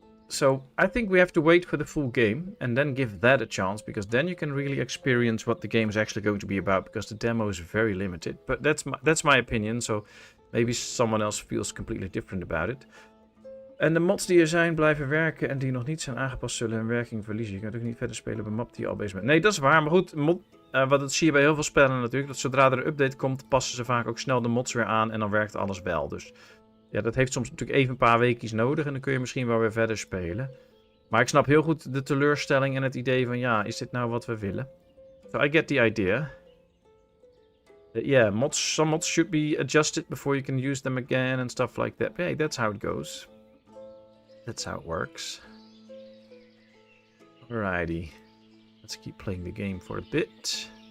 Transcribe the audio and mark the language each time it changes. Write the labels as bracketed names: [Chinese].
[English] So I think we have to wait for the full game, and then give that a chance, because then you can really experience what the game is actually going to be about, because the demo is very limited. But that's my opinion, so maybe someone else feels completely different about it. [Dutch] En de mods die er zijn blijven werken en die nog niet zijn aangepast zullen hun werking verliezen. Je kunt ook niet verder spelen op een map die je al bezig bent. Nee, dat is waar. Maar goed, wat dat zie je bij heel veel spellen natuurlijk. Dat zodra er een update komt, passen ze vaak ook snel de mods weer aan en dan werkt alles wel. Dus ja, dat heeft soms natuurlijk even een paar weekjes nodig en dan kun je misschien wel weer verder spelen. Maar ik snap heel goed de teleurstelling en het idee van ja, is dit nou wat we willen? [English] So I get the idea. Yeah, some mods should be adjusted before you can use them again and stuff like that. But hey, that's how it goes. That's how it works. Alrighty. Let's keep playing the game for a bit.